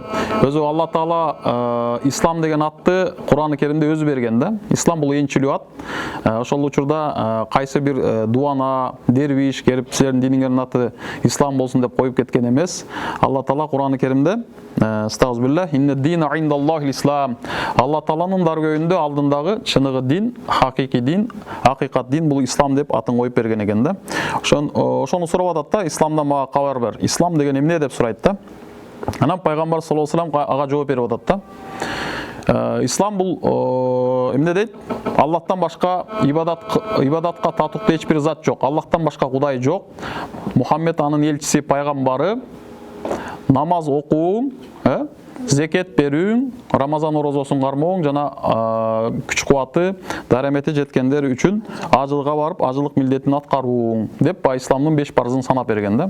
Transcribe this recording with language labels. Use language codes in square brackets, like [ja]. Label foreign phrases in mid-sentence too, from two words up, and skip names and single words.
[ky] Өзү Алла Таала ислам деген атты Кур'ан-ы Керимде өзү берген да. Ислам бул энчилүү ат. Ошол учурда кайсы бир дуана, дервиш келип силердин диниңердин аты ислам болсун деп коюп кеткен эмес. Алла Таала Кур'ан-ы Керимде Стагфируллах, [ar] إن الدين عند الله الإسلام. [ky] Алла Тааланын даргөйүндө алдындагы чыныгы дин, хакыйкый дин, акыйкат дин бул ислам деп атын коюп берген экен да. Ошону сурап атат да, исламдан мага кабар бер. Ислам деген эмне деп сурайт да. Анан пайгамбар [ar] صلى الله عليه وسلم [ky] ага жооп берип атат да. Ислам бул эмне дейт? Аллахтан башка ибадатка татыктуу эч бир зат жок. Аллахтан башка Кудай жок. Мухаммед анын элчиси, пайгамбары. Намаз окууң, зекет берүүң, Рамазан орозосун кармооң жана күч кубаты, дарамети жеткендер үчүн ажылга барып, ажылык милдетин аткарууң деп исламдын 5 парызын санап берген да.